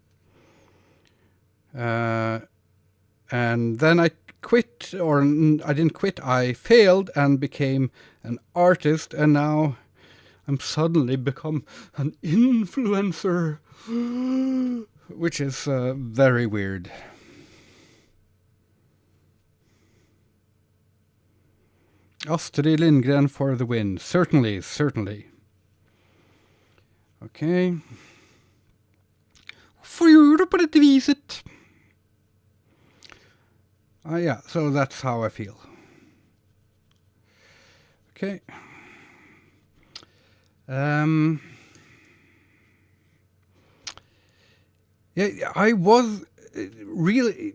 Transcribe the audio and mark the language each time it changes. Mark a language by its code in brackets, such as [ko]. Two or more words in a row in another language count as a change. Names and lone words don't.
[en] And then I quit, or I didn't quit, I failed and became an artist, and now I'm suddenly become an influencer, which is very weird. Astrid Lindgren for the win. Certainly, certainly. Okay. [no] Hvorfor gjør du på dette viset? [en] Yeah, so that's how I feel. Okay. Yeah, I was really...